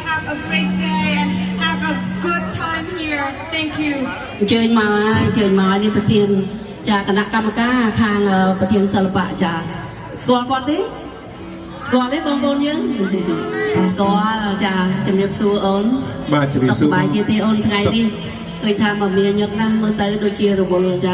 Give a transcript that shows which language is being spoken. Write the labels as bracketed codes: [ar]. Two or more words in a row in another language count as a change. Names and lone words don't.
[en] a great day and have a good time here. Thank you. [km] អញ្ជើញមកនេះប្រធានចាគណៈកម្មការខាងប្រធានសិល្បៈចាស្គាល់គាត់ទេស្គាល់ទេបងប្អូនយើងស្គាល់ចាជំរាបសួរអូន បាទជំរាបសួរ សុខសប្បាយជាទេអូនថ្ងៃនេះឃើញថាមកមានញឹកណាស់មើលទៅដូចជារវល់ចា